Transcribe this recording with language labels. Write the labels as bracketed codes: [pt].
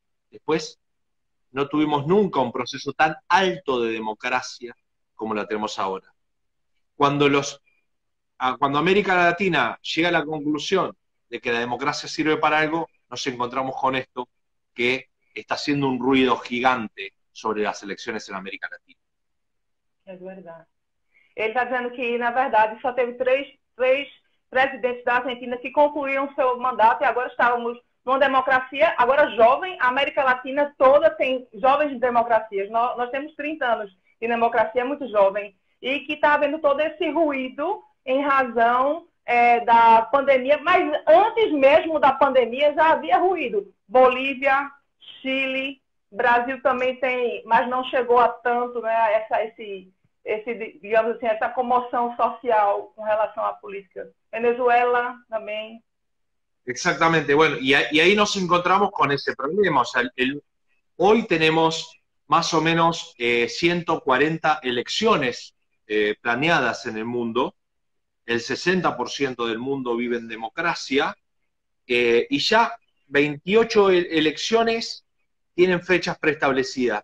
[es] Después, no tuvimos nunca un proceso tan alto de democracia como la tenemos ahora. Cuando América Latina llega a la conclusión de que la democracia sirve para algo, nos encontramos con esto que está haciendo un ruido gigante sobre las elecciones en América Latina. [pt] É verdade. Ele está dizendo que, na verdade, só teve três presidentes da Argentina que concluíram seu mandato e agora estávamos numa democracia, agora jovem, a América Latina toda tem jovens democracias. Nós temos 30 anos de democracia, muito jovem, e que está havendo todo esse ruído em razão da pandemia, mas antes mesmo da pandemia já havia ruído. Bolívia, Chile, Brasil também tem, mas não chegou a tanto, né, digamos assim, essa comoção social com relação à política. [es] Venezuela también. Exactamente, bueno, y ahí nos encontramos con ese problema. O sea, hoy tenemos más o menos 140 elecciones planeadas en el mundo. El 60% del mundo vive en democracia, y ya 28 elecciones tienen fechas preestablecidas.